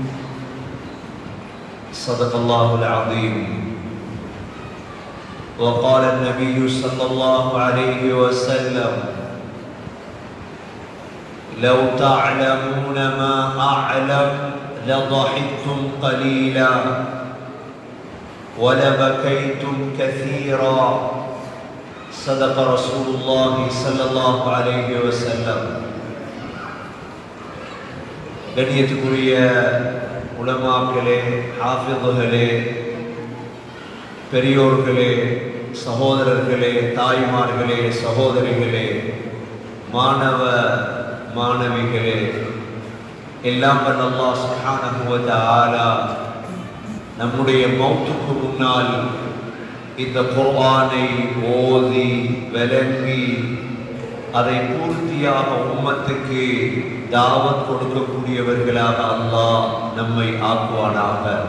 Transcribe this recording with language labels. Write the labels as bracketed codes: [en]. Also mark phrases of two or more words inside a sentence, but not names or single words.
[ar] صدق الله العظيم وقال النبي صلى الله عليه وسلم لو تعلمون ما أعلم لضحكتم قليلا ولبكيتم كثيرا صدق رسول الله صلى الله عليه وسلم [ta] கண்ணியத்துக்குரிய உலமாக்களே ஹாஃபிதுகளே பெரியோர்களே சகோதரர்களே தாய்மார்களே சகோதரிகளே மாணவ மாணவிகளே எல்லாம் வல்ல அல்லாஹ் [ar] سبحانه وتعالى [ta] நம்முடைய மௌத்துக்கு முன்னால் இந்த குர்ஆனை ஓதி விளங்கி அதை பூர்த்தியாக உம்மத்துக்கு தாவத் கொடுக்கக்கூடியவர்களாக அல்லாஹ் நம்மை ஆக்குவானாக.